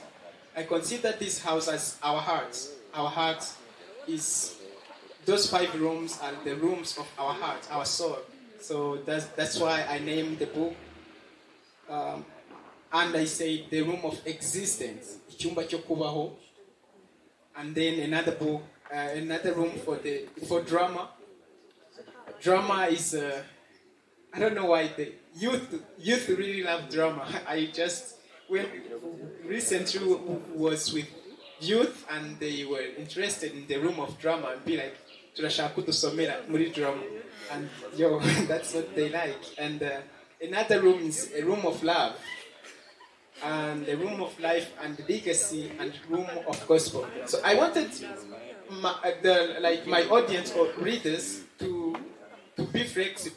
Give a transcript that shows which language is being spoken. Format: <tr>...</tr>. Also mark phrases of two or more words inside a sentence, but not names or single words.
<en>I consider this house as our hearts. Our heart is those 5 rooms are the rooms of our heart, our soul. So that's why I named the book. And I say the room of existence,</en> <rw>icyumba cyo kubaho.</rw> <en>And then another book, another room for drama. Drama is I don't know why the youth really love drama. I just recently was with youth and they were interested in the room of drama and be like,</en> <rw>turashaka kudusomera muri drama,</rw> <en>and that's what they like. And another room is a room of love, and the room of life and legacy, and room of gospel. So I wanted my audience or readers to be flexible.</en>